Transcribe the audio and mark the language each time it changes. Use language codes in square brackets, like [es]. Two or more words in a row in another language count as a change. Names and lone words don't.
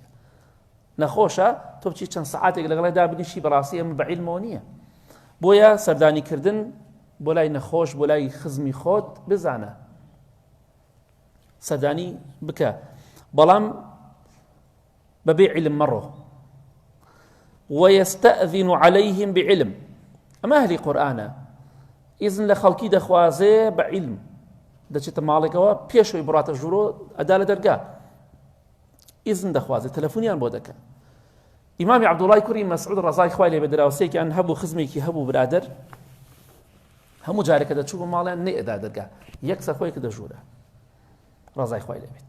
[ckb] نەخۆشە تۆ بچی چەند سەعاتێک لەگەڵی دابنیشی بەڕاستی ئەمە بە عیلمەوە نییە. بۆیە سەردانیکردن بۆ لای نەخۆش بۆ لای خزمی خۆت بزانە، سەردانی بکە، بەڵام بەبێ عیلم مەڕۆ. [ar] ويستأذن عليهم بعلم، [ckb] ئەمە ئەهلی قورئانە، ئیزن لە خەڵکی دەخوازێ بە عیلم، دەچێتە ماڵێکەوە پێشەوەی بڕاتە ژوورۆ ئەدا لە دەرگا ئیزن دەخوازێت، تەلەفۆنیان بۆ دەکەن. ئیمامی عەبدوڵای کوڕی مەسعود ڕەزای خوای لێبێ دراوسەیەکیان هەبوو، خزمێکی هەبوو برادەر، هەموو جارێکە دەچوو بە ماڵیان نەئێدا دەرگا، یەکسەر خۆی کە دەژوورە ڕەزای خوای لێبێت.